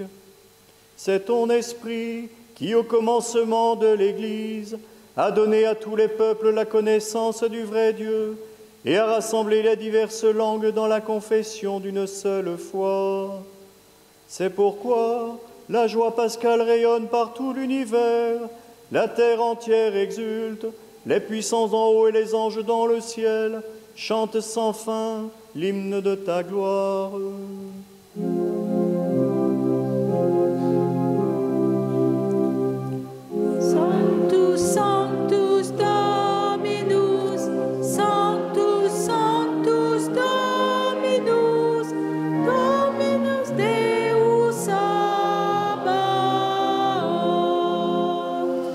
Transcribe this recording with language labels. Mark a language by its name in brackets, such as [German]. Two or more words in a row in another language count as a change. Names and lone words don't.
[French] C'est ton Esprit qui, au commencement de l'Église, a donné à tous les peuples la connaissance du vrai Dieu et a rassemblé les diverses langues dans la confession d'une seule foi. C'est pourquoi la joie pascale rayonne par tout l'univers, la terre entière exulte, les puissants en haut et les anges dans le ciel chantent sans fin l'hymne de ta gloire. [Latin] Sanctus, Sanctus Dominus, Sanctus, Sanctus Dominus, Dominus Deus Sabaoth.